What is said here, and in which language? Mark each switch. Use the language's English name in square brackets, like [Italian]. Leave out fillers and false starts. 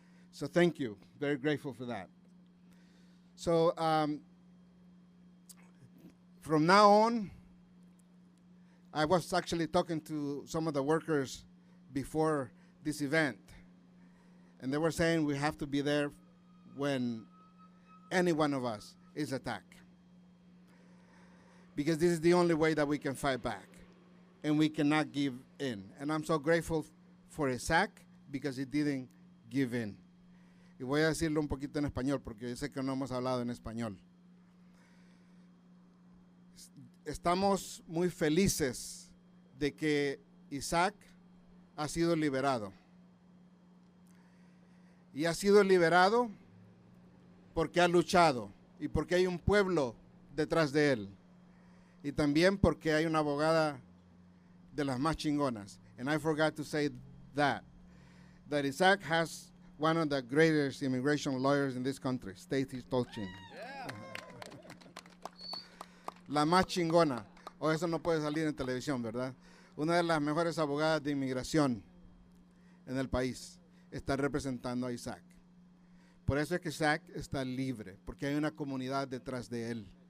[English] So thank you. Very grateful for that. So from now on, I was actually talking to some of the workers before this event, and they were saying we have to be there when any one of us is attacked, because this is the only way that we can fight back, and we cannot give in. And I'm so grateful for Isaac because he didn't give in. [Spanish] Y voy a decirlo un poquito en español porque yo sé que no hemos hablado en español. Estamos muy felices de que Isaac ha sido liberado. Y ha sido liberado porque ha luchado y porque hay un pueblo detrás de él. Y también porque hay una abogada de las más chingonas. [English] And I forgot to say that Isaac has one of the greatest immigration lawyers in this country, Stacy Stolchin. Yeah. [Spanish] La más chingona. O eso no puede salir en televisión, ¿verdad? Una de las mejores abogadas de inmigración en el país está representando a Isaac. Por eso es que Isaac está libre, porque hay una comunidad detrás de él.